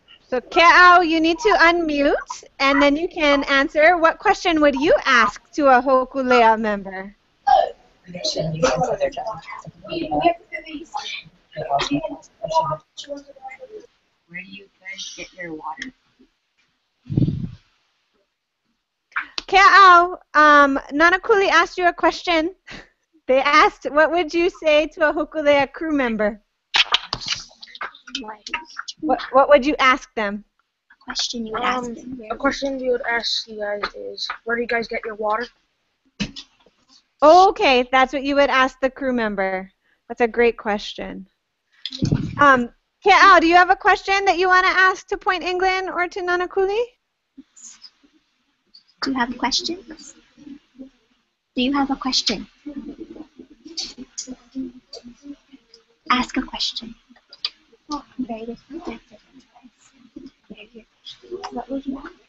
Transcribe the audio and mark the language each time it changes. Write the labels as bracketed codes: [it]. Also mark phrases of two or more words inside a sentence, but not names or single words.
[en] So Keaʻau, you need to unmute, and then you can answer. What question would you ask to a Hokulea member? Where do you guys get your water? Keaʻau, Nanakuli asked you a question. They asked, what would you say to a Hokulea crew member? What would you ask them? Question you would ask them. A question we would ask you guys is, where do you guys get your water? Okay, that's what you would ask the crew member. That's a great question. Keaʻau, do you have a question that you want to ask to Point England or to Nanakuli? Do you have questions? Do you have a question? Ask a question. Oh, very different. What would you want?